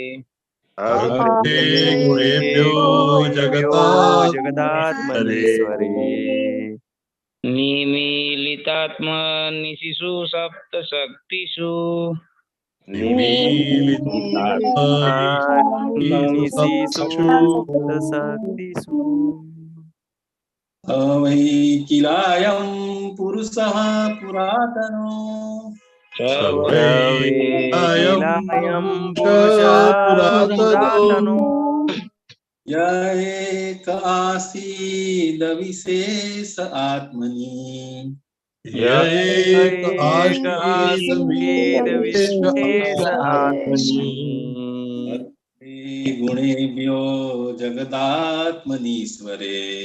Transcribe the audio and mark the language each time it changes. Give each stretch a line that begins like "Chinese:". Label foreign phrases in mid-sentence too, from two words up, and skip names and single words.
Sanskrit: જગદાત્મનીશ્વરે નિમીલિતાત્મનિશિષુ સપ્ત શક્તિષુ શક્તિષુ अवैकिलायं पुरुषः पुरातनो સવૈકિલાયં પુરુષઃ પુરાતનો य एक आसीद विशेष आत्मनि गुणेभ्यो जगदात्मनीश्वरे